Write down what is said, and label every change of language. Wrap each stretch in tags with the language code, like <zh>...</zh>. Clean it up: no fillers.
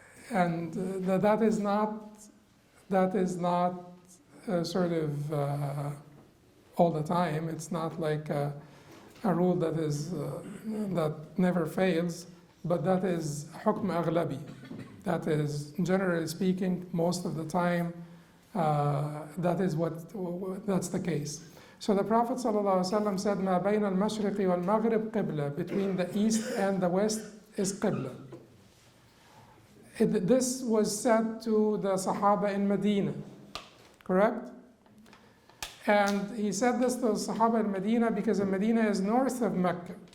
<en>And that is not sort of all the time. It's not like a rule that never fails, but that is hukm aghlabi. That is, generally speaking, most of the time, that's the case. So the Prophet ﷺ said,</en> <ar>مَا بَيْنَ الْمَشْرِقِ وَالْمَغْرِبِ قِبْلَةٌ.</ar> <en>Between the east and the west is Qibla. This was said to the Sahaba in Medina, correct? And he said this to the Sahaba in Medina because Medina is north of Mecca.</en>